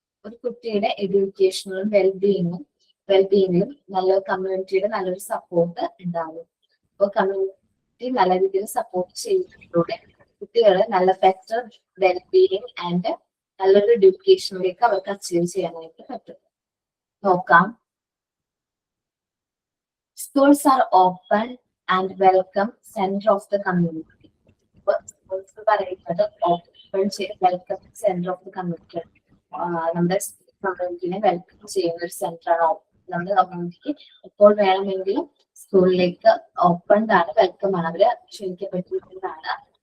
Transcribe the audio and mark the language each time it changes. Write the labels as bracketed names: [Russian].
[Malayalam] ഒരു കുട്ടിയുടെ എഡ്യൂക്കേഷനിലും വെൽബീയിങ്ങിലും നല്ലൊരു കമ്മ്യൂണിറ്റിയുടെ നല്ലൊരു സപ്പോർട്ട് ഉണ്ടാവും. അപ്പോൾ കമ്മ്യൂണിറ്റി നല്ല രീതിയിൽ സപ്പോർട്ട് ചെയ്യുന്നതിലൂടെ കുട്ടികളെ നല്ല ബെറ്റർ വെൽബീയിങ് ആൻഡ് നല്ലൊരു എഡ്യൂക്കേഷനിലേക്ക് അവർക്ക് അച്ചീവ് ചെയ്യാനായിട്ട് പറ്റും. നോക്കാം. [English] Schools are open and welcome center of the community. Schools [Malayalam] പറയുന്നത് [English] Open welcome centre of the community. [Malayalam] നമ്മുടെ കമ്മ്യൂണിറ്റിനെ വെൽക്കം ചെയ്യുന്ന ഒരു സെന്ററാണ്. നമ്മുടെ കമ്മ്യൂണിറ്റിക്ക് എപ്പോൾ വേണമെങ്കിലും സ്കൂളിലേക്ക് ഓപ്പൺ ആണ്, വെൽക്കം ആണ്, അവര് ക്ഷണിക്കപ്പെട്ടിരിക്കുന്നതാണ്.